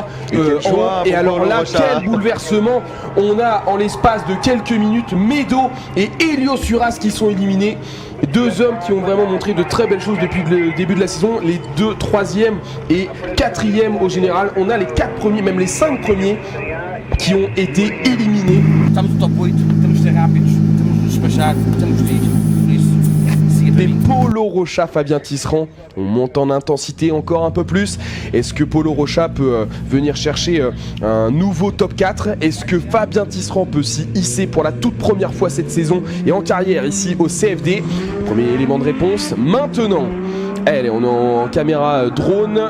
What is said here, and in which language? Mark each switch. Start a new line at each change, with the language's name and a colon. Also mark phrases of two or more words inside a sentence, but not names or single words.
French: Et alors là, quel bouleversement! On a en l'espace de quelques minutes Medo et Helios Uras qui sont éliminés. 2 hommes qui ont vraiment montré de très belles choses depuis le début de la saison. Les 2, 3e et 4e au général. On a les 4 premiers, même les 5 premiers qui ont été éliminés.
Portuguese: Estamos no top 8, temos de ser rápidos, temos de nos despachar, temos de ir. Por isso, siga para
French: Les
Portuguese: mim.
French: Polo Rocha, Fabien Tisserand, on monte en intensité encore un peu plus. Est-ce que Polo Rocha peut venir chercher un nouveau top 4? Est-ce que Fabien Tisserand peut s'y hisser pour la toute première fois cette saison et en carrière ici au CFD? Premier élément de réponse maintenant. Allez, on est en caméra drone.